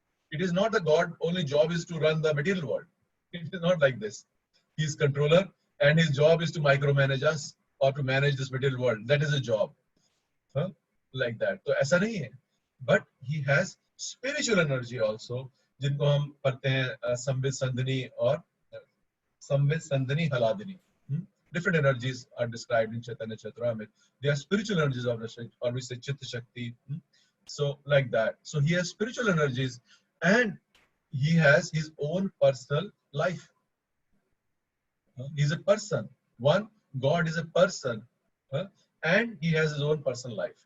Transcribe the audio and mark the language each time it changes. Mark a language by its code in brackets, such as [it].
[en] It is not the God only job is to run the material world. It is not like this. He is controller, and his job is to micromanage us or to manage this material world. That is a job, like that. [hi] So ऐसा नहीं है. [en] But he has spiritual energy also, [hi] जिनको हम पढ़ते हैं संवित संधनी और संवित संधनी हलादिनी. [en] Different energies are described in Chaitanya Charitamrita. They are spiritual energies of the, or we say Chitta Shakti. So like that. So he has spiritual energies, and he has his own personal life. He is a person. One, God is a person, and he has his own personal life.